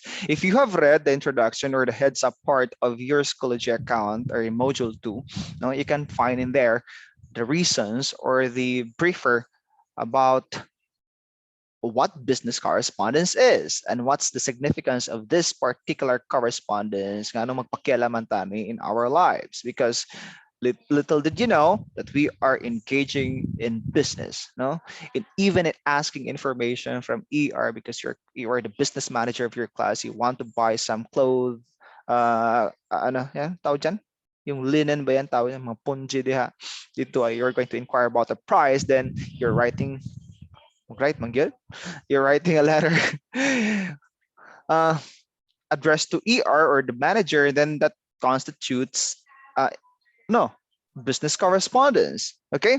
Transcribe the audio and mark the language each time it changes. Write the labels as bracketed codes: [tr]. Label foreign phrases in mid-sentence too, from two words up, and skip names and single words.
[en] If you have read the introduction or the heads up part of your Schoology account or in module 2, now you can find in there the reasons or the briefer about what business correspondence is and what's the significance of this particular correspondence [hil] nga ano magpakialaman tani [en] in our lives, because little did you know that we are engaging in business, no? Even in asking information from because you are the business manager of your class, you want to buy some clothes, [tl] ano yan tawag dyan, yung linen ba yan tawag yan, mga punji diha dito, [en] you're going to inquire about the price, then you're writing, right mangyod, you're writing a letter uh, addressed to or the manager, then that constitutes no, business correspondence. Okay.